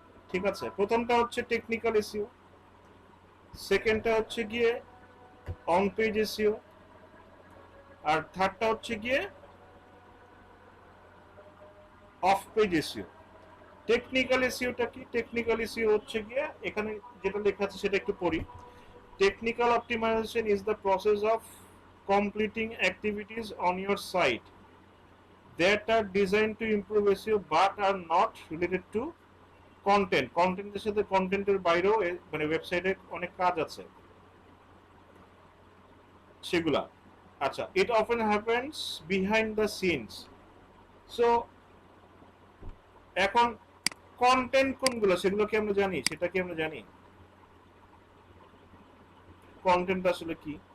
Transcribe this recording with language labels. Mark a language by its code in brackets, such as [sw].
[bn] ঠিক আছে, প্রথমটা হচ্ছে টেকনিক্যাল এসইও, সেকেন্ডটা হচ্ছে গিয়ে অন পেজ এসইও, আর থার্ডটা হচ্ছে গিয়ে অফ পেজ এসইও। টেকনিক্যাল এসইওটা কি? টেকনিক্যাল এসইও হচ্ছে গিয়ে এখানে যেটা লেখা আছে সেটা একটু পড়ি। [en] Technical optimization is the process of completing activities on your site that are designed to improve SEO but are not related to content. [bn] কন্টেন্টের সাথে কন্টেন্টের বাইরেও মানে ওয়েবসাইটে অনেক কাজ আছে সেগুলা। [en] আচ্ছা, it often happens behind the scenes. [bn] So এখন কন্টেন্ট কোনগুলো সেগুলো কি আমরা জানি? সেটা কি আমরা জানি? কন্টেন্ট আসলে কি?